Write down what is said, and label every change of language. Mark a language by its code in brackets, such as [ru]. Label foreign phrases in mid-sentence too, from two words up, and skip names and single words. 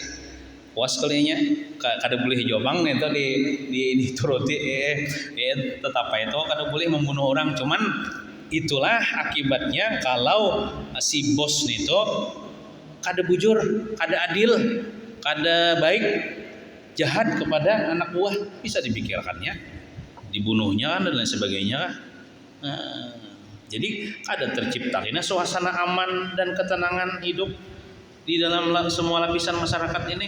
[bjn] Puas kalinya kada boleh jobang itu dituruti tetap itu kada boleh membunuh orang, cuman itulah akibatnya kalau si bos itu kada bujur, kada adil, kada baik, jahat kepada anak buah, bisa dipikirkannya dibunuhnya kan dan lain sebagainya. [id] Jadi ada terciptanya suasana aman dan ketenangan hidup di dalam semua lapisan masyarakat ini.